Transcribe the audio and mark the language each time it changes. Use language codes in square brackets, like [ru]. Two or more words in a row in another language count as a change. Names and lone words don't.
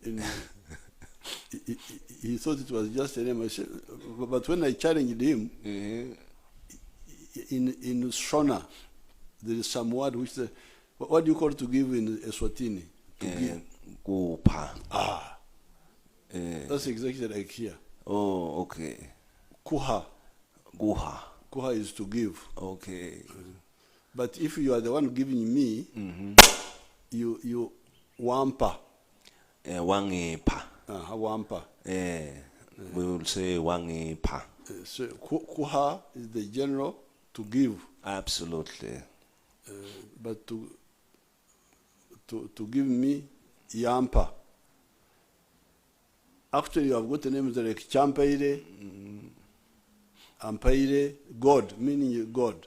[en] He thought it was just a name. I said, but when I challenged him, in Shona, there is some word which the, what do you call to give in Eswatini? To give. Kupa. That's exactly like here. Oh, okay. Kuha. Guha. Kuha is to give. Okay. But if you are the one giving me, you wampa. Wangipa. Wampa. We will say wangipa. So kuha is the general to give. Absolutely. But to give me yampa. Actually, you have got the names like Champaire, Ampaire, God, meaning God.